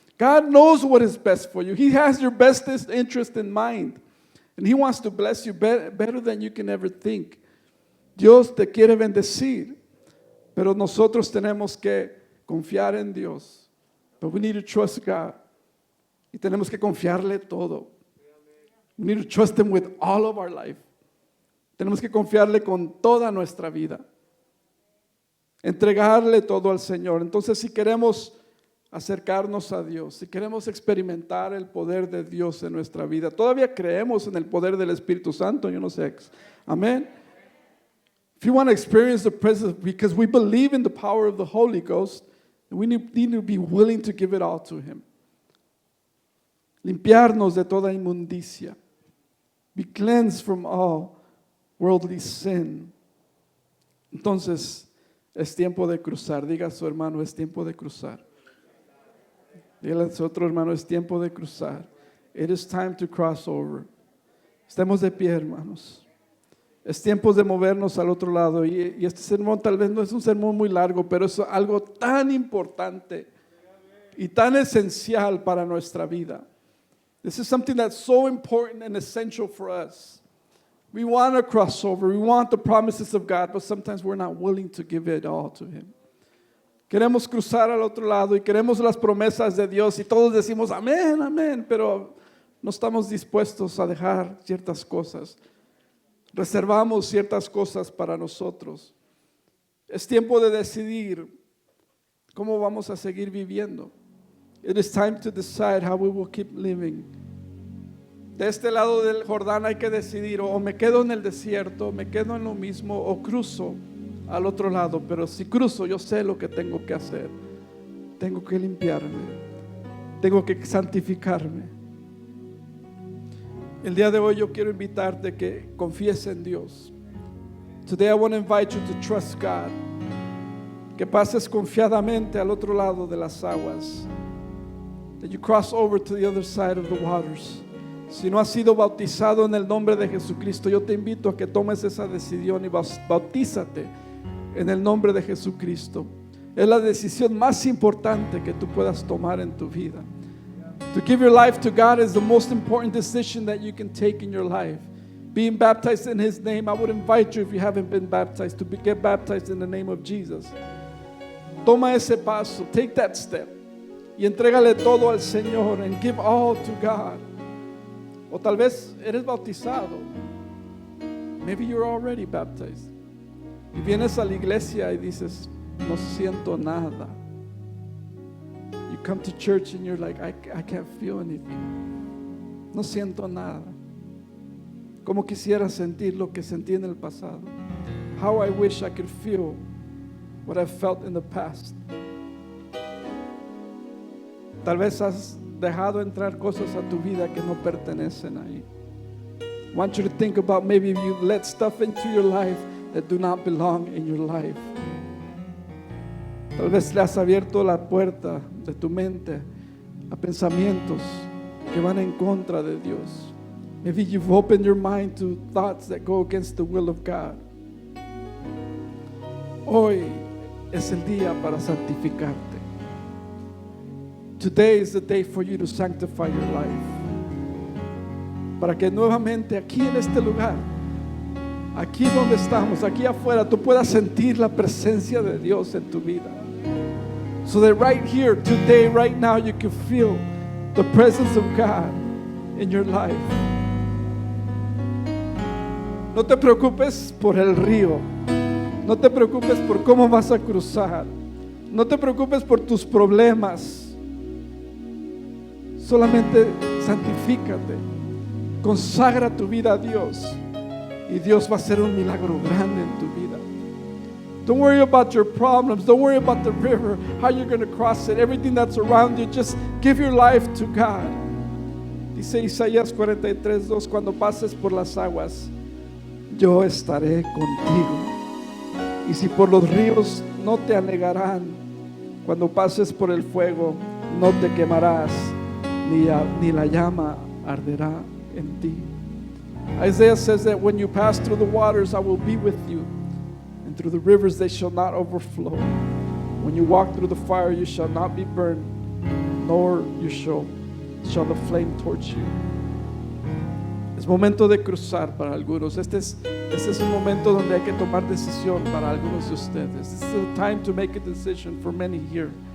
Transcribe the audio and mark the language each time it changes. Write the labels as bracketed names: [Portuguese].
[English] God knows what is best for you. He has your bestest interest in mind. And He wants to bless you better than you can ever think. [Spanish] Dios te quiere bendecir, pero nosotros tenemos que confiar en Dios. [English] But we need to trust God. [Spanish] Y tenemos que confiarle todo. [English] We need to trust Him with all of our life. [Spanish] Tenemos que confiarle con toda nuestra vida. Entregarle todo al Señor. Entonces, si queremos acercarnos a Dios, si queremos experimentar el poder de Dios en nuestra vida, todavía creemos en el poder del Espíritu Santo, yo no sé. Amén. [English] If you want to experience the presence, because we believe in the power of the Holy Ghost, we need to be willing to give it all to Him. [Spanish] Limpiarnos de toda inmundicia. [English] Be cleansed from all worldly sin. [Spanish] Entonces, es tiempo de cruzar. Diga a su hermano, es tiempo de cruzar. Dígale a su otro hermano, es tiempo de cruzar. [English] It is time to cross over. [Spanish] Estemos de pie, hermanos. Es tiempo de movernos al otro lado. Y este sermón tal vez no es un sermón muy largo, pero es algo tan importante y tan esencial para nuestra vida. [English] This is something that's so important and essential for us. We want to cross over. We want the promises of God, but sometimes we're not willing to give it all to Him. [Spanish] Queremos cruzar al otro lado y queremos las promesas de Dios y todos decimos amén, amén, pero no estamos dispuestos a dejar ciertas cosas. Reservamos ciertas cosas para nosotros. Es tiempo de decidir cómo vamos a seguir viviendo. [English] It is time to decide how we will keep living. [Spanish] De este lado del Jordán hay que decidir, o me quedo en el desierto, me quedo en lo mismo, o cruzo al otro lado. Pero si cruzo, yo sé lo que tengo que hacer. Tengo que limpiarme, tengo que santificarme. El día de hoy yo quiero invitarte que confíes en Dios. [English] Today I want to invite you to trust God. [Spanish] Que pases confiadamente al otro lado de las aguas. [English] that you cross over to the other side of the waters. [Spanish] Si no has sido bautizado en el nombre de Jesucristo, yo te invito a que tomes esa decisión y bautízate en el nombre de Jesucristo. Es la decisión más importante que tú puedas tomar en tu vida. [English] To give your life to God is the most important decision that you can take in your life. Being baptized in His name, I would invite you, if you haven't been baptized, to get baptized in the name of Jesus. [Spanish] Toma ese paso, [English] take that step, [Spanish] y entrégale todo al Señor, [English] and give all to God. [Spanish] O tal vez eres bautizado. [English] Maybe you're already baptized. [Spanish] Y vienes a la iglesia y dices, no siento nada. [English] You come to church and you're like, I can't feel anything. [Spanish] No siento nada. Como quisiera sentir lo que sentí en el pasado. [English] How I wish I could feel what I felt in the past. [Spanish] Tal vez has dejado entrar cosas a tu vida que no pertenecen ahí. [English] I want you to think about maybe you let stuff into your life that do not belong in your life. [Spanish] Tal vez le has abierto la puerta de tu mente a pensamientos que van en contra de Dios. [English] Maybe you've opened your mind to thoughts that go against the will of God. [Spanish] Hoy es el día para santificarte. [English] Today is the day for you to sanctify your life. [Spanish] Para que nuevamente aquí en este lugar, aquí donde estamos, aquí afuera, tú puedas sentir la presencia de Dios en tu vida. [English] So that right here, today, right now, you can feel the presence of God in your life. [Spanish] No te preocupes por el río. No te preocupes por cómo vas a cruzar. No te preocupes por tus problemas. Solamente santifícate. Consagra tu vida a Dios. Y Dios va a hacer un milagro grande en tu vida. [English] Don't worry about your problems. Don't worry about the river, how you're going to cross it, everything that's around you. Just give your life to God. [Spanish] Dice Isaías 43:2, cuando pases por las aguas, yo estaré contigo. Y si por los ríos no te anegarán, cuando pases por el fuego, no te quemarás, ni la llama arderá en ti. [English] Isaiah says that when you pass through the waters, I will be with you. And through the rivers, they shall not overflow. When you walk through the fire, you shall not be burned, nor shall the flame torch you. [Spanish] Es momento de cruzar para algunos. Este es un momento donde hay que tomar decisión para algunos de ustedes. [English] This is the time to make a decision for many here.